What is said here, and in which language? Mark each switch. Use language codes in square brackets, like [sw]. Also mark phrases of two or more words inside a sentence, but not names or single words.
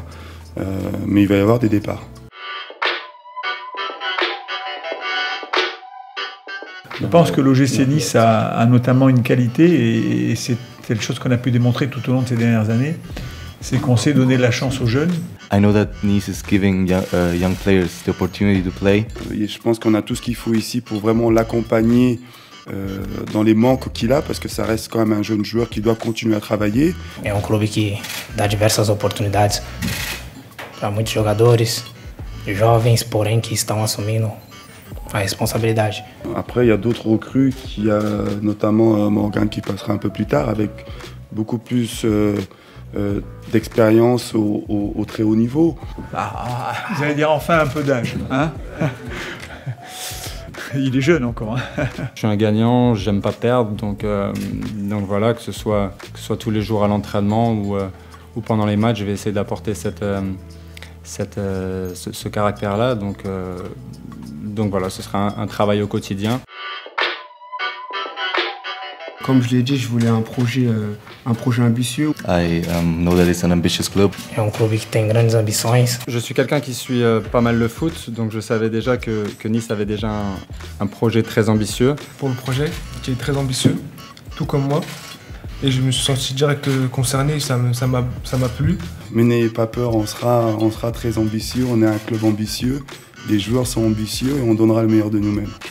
[fr] Mais il va y avoir des départs. Je pense que l'OGC Nice a notamment une qualité, et c'est quelque chose qu'on a pu démontrer tout au long de ces dernières années, c'est qu'on sait donner la chance aux jeunes. [en] I know that Nice is giving young players the opportunity to play. [fr] Et je pense qu'on a tout ce qu'il faut ici pour vraiment l'accompagner dans les manques qu'il a, parce que ça reste quand même un jeune joueur qui doit continuer à travailler. [pt] É clube qui dá diversas oportunidades para muitos jogadores, jovens, porém, que estão assumindo a responsabilidade. [fr] Après, il y a d'autres recrues, il y a notamment Morgan qui passera un peu plus tard avec beaucoup plus d'expérience au très haut niveau. Vous allez dire enfin un peu d'âge, hein? Il est jeune encore. Hein. Je suis un gagnant, j'aime pas perdre, donc voilà, que ce soit tous les jours à l'entraînement ou pendant les matchs, je vais essayer d'apporter ce caractère-là. Donc voilà, ce sera un travail au quotidien. Comme je l'ai dit, je voulais un projet ambitieux. [en] I know that it's an ambitious club. [pt] É clube que tem grandes ambições. [fr] Je suis quelqu'un qui suit pas mal le foot, donc je savais déjà que Nice avait déjà un projet très ambitieux. Pour le projet, qui est très ambitieux, tout comme moi. Et je me suis senti direct concerné, ça m'a plu. Mais n'ayez pas peur, on sera très ambitieux, on est un club ambitieux, les joueurs sont ambitieux et on donnera le meilleur de nous-mêmes.